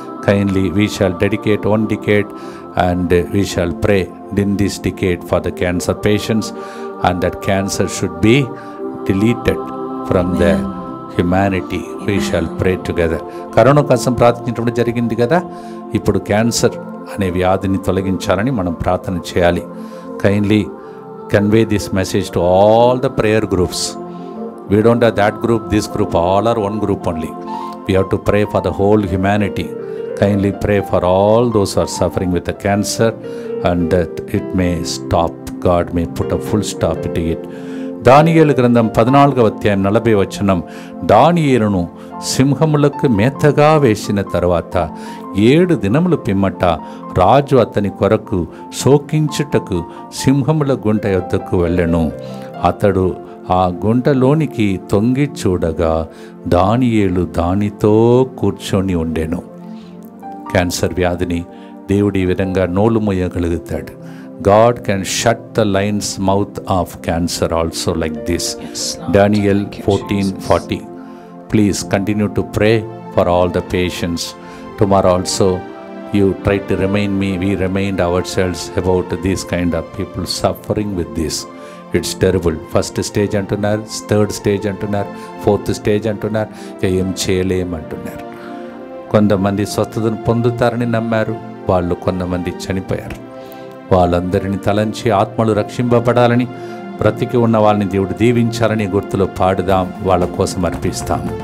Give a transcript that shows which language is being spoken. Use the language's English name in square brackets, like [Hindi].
[English] Kindly we shall dedicate 1 decade and we shall pray in this decade for the cancer patients, and that cancer should be deleted from the humanity. We shall pray together. [Telugu] Corona కోసం ప్రార్థించడం జరిగింది కదా, ఇప్పుడు cancer అనే వ్యాధిని తొలగించాలని మనం ప్రార్థన చేయాలి. [English] Kindly convey this message to all the prayer groups. We don't have that group, this group, all are one group only. We have to pray for the whole humanity. Kindly pray for all those who are suffering with the cancer, and that it may stop. God may put a full stop to it. [Telugu] దానియేలు గ్రంథం 14వ అధ్యాయం 40వ వచనం, దానియేలును సింహములకు మేతగా వేసిన తర్వాత 7 దినముల పిమ్మట రాజు అతని కొరకు శోకించుటకు సింహముల గుంట యొద్దకు వెళ్ళెను. అతడు ఆ గుంటలోనికి తొంగి చూడగా దానియేలు దానితో కూర్చొని ఉండెను. క్యాన్సర్ వ్యాధిని దేవుడు ఈ విధంగా నోలు మొయ్యగలుగుతాడు. [English] God can shut the lion's mouth of cancer also like this. Daniel 14:40. Please continue to pray for all the patients. Tomorrow also you try to remind me, we remind ourselves about this kind of people suffering with this. It's terrible. [Telugu] First stage అంటున్నారు, 3rd stage అంటున్నారు, 4th stage అంటున్నారు, ఏం చేయలేమంటున్నారు. కొంతమంది స్వస్థతను పొందుతారని నమ్మారు, వాళ్ళు కొంతమంది చనిపోయారు. వాళ్ళందరినీ తలంచి ఆత్మలు రక్షింపబడాలని, బ్రతికి ఉన్న వాళ్ళని దేవుడు దీవించాలని గుర్తులో పాడుదాం, వాళ్ళ కోసం అర్పిస్తాం.